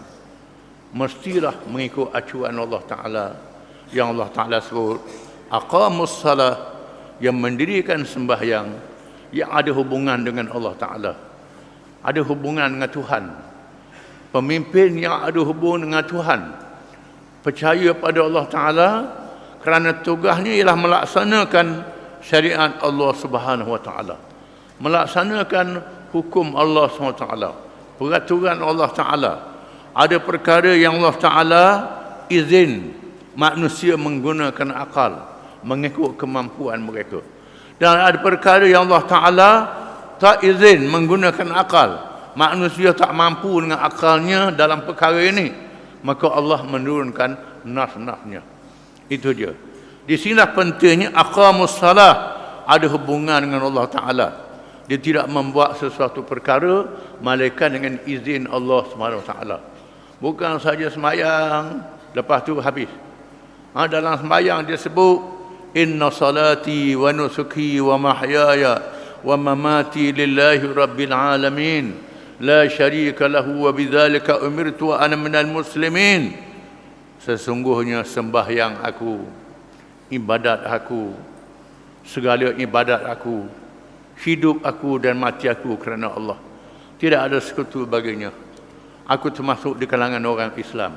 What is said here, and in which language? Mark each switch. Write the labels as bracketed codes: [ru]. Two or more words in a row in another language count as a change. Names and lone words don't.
[ms] Mestilah mengikut acuan Allah Ta'ala, yang Allah Ta'ala sebut [ar] أقاموا الصلاة, [ms] yang mendirikan sembahyang, yang ada hubungan dengan Allah Ta'ala, ada hubungan dengan Tuhan. Pemimpin yang ada hubungan dengan Tuhan, percaya pada Allah Ta'ala, kerana tugasnya ialah melaksanakan syariat [ar] الله سبحانه وتعالى, [ms] melaksanakan hukum [ar] الله سبحانه وتعالى, [ms] peraturan Allah Ta'ala. Ada perkara yang Allah Ta'ala izin manusia menggunakan akal mengikut kemampuan mereka, dan ada perkara yang Allah Ta'ala tak izin menggunakan akal, manusia tak mampu dengan akalnya dalam perkara ini, maka Allah menurunkan nas-nasnya. Itu dia. Di sinilah pentingnya [ar] أقاموا الصلاة, [ms] ada hubungan dengan Allah Ta'ala. Dia tidak membuat sesuatu perkara melainkan dengan izin [ar] الله سبحانه وتعالى. [ms] Bukan saja semayang lepas tu habis. Dalam semayang dia sebut [ar] إن صلاتي ونسكي ومحياي ومماتي لله رب العالمين لا شريك له وبذلك أمرت وأنا من المسلمين. [ms] Sesungguhnya sembahyang aku, ibadat aku, segala ibadat aku, hidup aku dan mati aku kerana Allah. Tidak ada sekutu baginya. Aku termasuk di kalangan orang Islam.